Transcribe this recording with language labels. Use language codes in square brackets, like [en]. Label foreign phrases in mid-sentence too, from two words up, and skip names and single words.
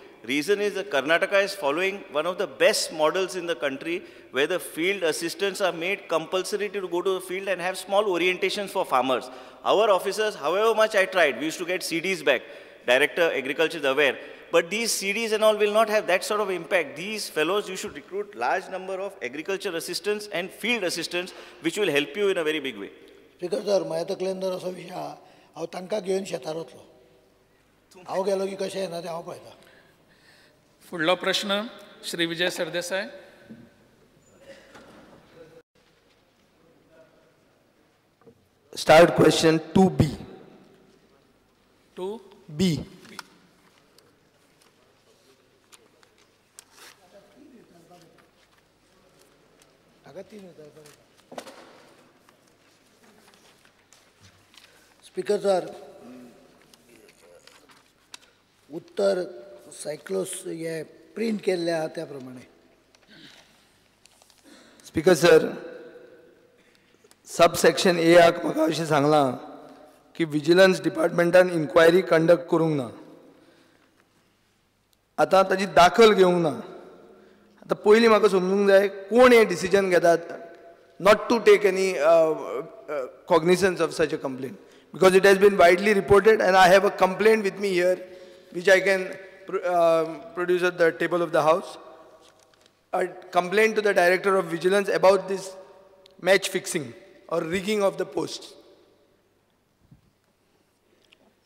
[en] Reason is that Karnataka is following one of the best models in the country, where the field assistants are made compulsory to go to the field and have small orientations for farmers. Our officers, however much I tried, we used to get CDs back, Director Agriculture is aware, but these CDs and all will not have that sort of impact. These fellows, you should recruit large number of agriculture assistants and field assistants, which will help you in a very big way. Because sir, my [kok] तकलेंदर असो विषय हांव तांकां घेवन शेतार वतलो. हांव गेलो की कशें येना तें हांव पळयतां. फुडलो प्रश्न श्री विजय सरदेसाय. [en] Start question 2B. 2B. Speaker sir, [kok] उत्तर सायक्लोस हे प्रिंट केल्ले आहा त्या प्रमाणे. [en] Speaker sir, subsection A [kok] आक म्हाका अशें सांगलां की [en] vigilance departmentan inquiry conduct [kok] करूंक ना. आतां ताची दाखल घेवंक ना. आतां पयलीं म्हाका समजूंक जाय कोण हें डिसिजन घेतात [en] not to take any cognizance of such a complaint, because it has been widely reported, and I have a complaint with me here which I can produce at the table of the House. A complaint to the Director of Vigilance about this match fixing or rigging of the posts.